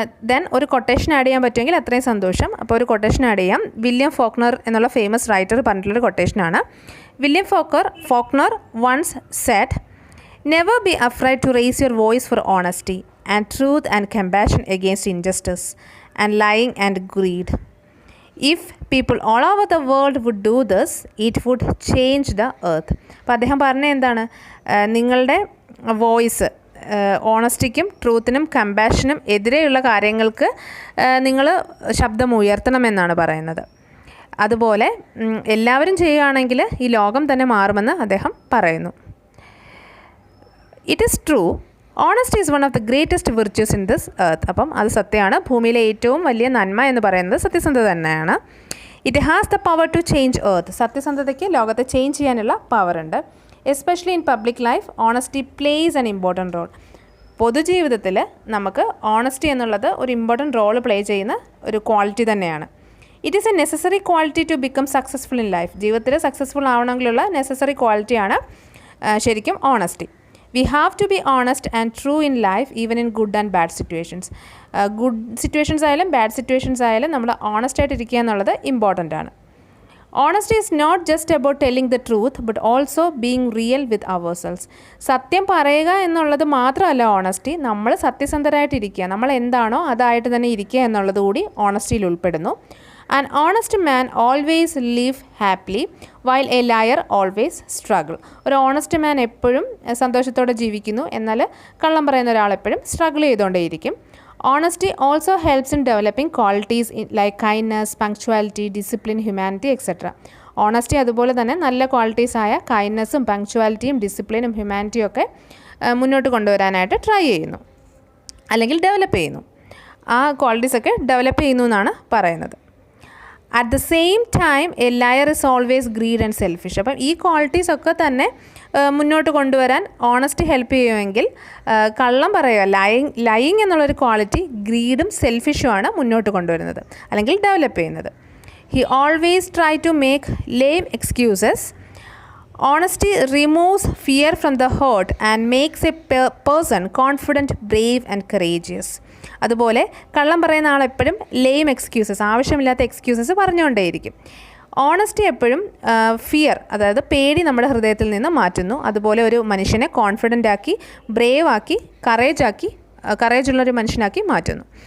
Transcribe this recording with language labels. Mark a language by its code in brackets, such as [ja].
[ml] Then ഒരു quotation add ചെയ്യാൻ പറ്റുമെങ്കിൽ അത്രയും സന്തോഷം. അപ്പോൾ ഒരു കൊട്ടേഷൻ ആഡ് ചെയ്യാം. വില്യം ഫോക്നർ എന്നുള്ള ഫേമസ് റൈറ്റർ പറഞ്ഞിട്ടുള്ളൊരു കൊട്ടേഷനാണ്. [en] William Faulkner once said, never be afraid to raise your voice for honesty and truth and compassion against injustice and lying and greed. If people all over the world would do this, it would change the earth. [ml] അപ്പോൾ അദ്ദേഹം പറഞ്ഞത് എന്താണ്? നിങ്ങളുടെ voice ഓണസ്റ്റിക്കും ട്രൂത്തിനും കമ്പാഷനും എതിരെയുള്ള കാര്യങ്ങൾക്ക് നിങ്ങൾ ശബ്ദം ഉയർത്തണമെന്നാണ് പറയുന്നത്. അതുപോലെ എല്ലാവരും ചെയ്യുകയാണെങ്കിൽ ഈ ലോകം തന്നെ മാറുമെന്ന് അദ്ദേഹം പറയുന്നു. [en] It is true, honesty is one of the greatest virtues in this earth. [ml] അപ്പം അത് സത്യമാണ്. ഭൂമിയിലെ ഏറ്റവും വലിയ നന്മ എന്ന് പറയുന്നത് സത്യസന്ധത തന്നെയാണ്. [en] It has the power to change earth. [ml] സത്യസന്ധതയ്ക്ക് ലോകത്തെ ചേഞ്ച് ചെയ്യാനുള്ള പവറുണ്ട്. [en] Especially in public life honesty plays an important role. [ml] പൊതുജീവിതത്തിൽ നമുക്ക് ഓണസ്റ്റി എന്നുള്ളത് ഒരു ഇമ്പോർട്ടൻറ്റ് റോൾ പ്ലേ ചെയ്യുന്ന ഒരു ക്വാളിറ്റി തന്നെയാണ്. [en] It is a necessary quality to become successful in life. [ml] ജീവിതത്തിൽ successful ആവണമെങ്കിലുള്ള necessary ക്വാളിറ്റിയാണ് ശരിക്കും honesty. [en] We have to be honest and true in life even in good and bad situations. Good situations [ml] ആയാലും bad situations ആയാലും നമ്മൾ honest ആയിട്ട് ഇരിക്കുക എന്നുള്ളത് important ആണ്. [en] Honesty is not just about telling the truth but also being real with ourselves. [ml] സത്യം പറയുക എന്നുള്ളത് മാത്രമല്ല ഓണസ്റ്റി, നമ്മൾ സത്യസന്ധരായിട്ടിരിക്കുക, നമ്മൾ എന്താണോ അതായിട്ട് തന്നെ ഇരിക്കുക എന്നുള്ളത് കൂടി ഓണസ്റ്റിയിൽ ഉൾപ്പെടുന്നു. [en] An honest man always live happily. While a liar always struggle. [ml] ഒരു ഓണസ്റ്റ് മാൻ എപ്പോഴും സന്തോഷത്തോടെ ജീവിക്കുന്നു, എന്നാൽ കള്ളം പറയുന്ന ഒരാൾ എപ്പോഴും struggle ചെയ്തുകൊണ്ടേയിരിക്കും. [en] Honesty also helps in developing qualities like kindness, punctuality, discipline, humanity, etc. [ml] Honesty അതുപോലെ തന്നെ നല്ല ക്വാളിറ്റീസ് ആയ കൈൻഡ്നെസ്സും പങ്ക്ച്വാലിറ്റിയും ഡിസിപ്ലിനും ഹ്യൂമാനിറ്റിയും ഒക്കെ മുന്നോട്ട് കൊണ്ടുവരാനായിട്ട് ട്രൈ ചെയ്യുന്നു, അല്ലെങ്കിൽ ഡെവലപ്പ് ചെയ്യുന്നു. ആ ക്വാളിറ്റീസൊക്കെ ഡെവലപ്പ് ചെയ്യുന്നു എന്നാണ് പറയുന്നത്. [en] At the same time a liar is always greed and selfish. [ml] അപ്പം ഈ ക്വാളിറ്റീസൊക്കെ തന്നെ മുന്നോട്ട് കൊണ്ടുവരാൻ ഓണസ്റ്റി ഹെൽപ്പ് ചെയ്യുമെങ്കിൽ കള്ളം പറയുക, ലയിങ് എന്നുള്ളൊരു ക്വാളിറ്റി ഗ്രീഡും സെൽഫിഷുമാണ് മുന്നോട്ട് കൊണ്ടുവരുന്നത് അല്ലെങ്കിൽ ഡെവലപ്പ് ചെയ്യുന്നത്. [en] He always try to make lame excuses. Honesty removes fear from the heart and makes a person confident, brave and courageous. [ml] അതുപോലെ കള്ളം പറയുന്ന ആൾ എപ്പോഴും ലെയിം എക്സ്ക്യൂസസ്, ആവശ്യമില്ലാത്ത എക്സ്ക്യൂസസ് പറഞ്ഞുകൊണ്ടേയിരിക്കും. ഓണസ്റ്റി എപ്പോഴും ഫിയർ, അതായത് പേടി നമ്മുടെ ഹൃദയത്തിൽ നിന്ന് മാറ്റുന്നു. അതുപോലെ ഒരു മനുഷ്യനെ കോൺഫിഡൻ്റ് ആക്കി, ബ്രേവ് ആക്കി, കറേജുള്ളൊരു മനുഷ്യനാക്കി മാറ്റുന്നു.